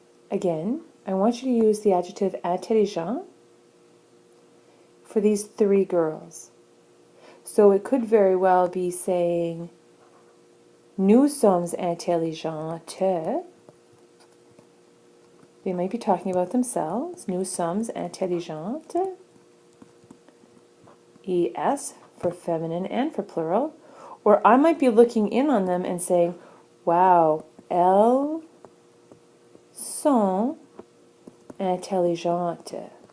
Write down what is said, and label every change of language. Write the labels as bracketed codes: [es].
[en] Again, I want you to use the adjective intelligent for these three girls. So it could very well be saying, [fr] nous sommes intelligentes. [en] They might be talking about themselves. [fr] Nous sommes intelligentes. [en] ES for feminine and for plural. Or I might be looking in on them and saying, wow, [fr] elles sont intelligentes.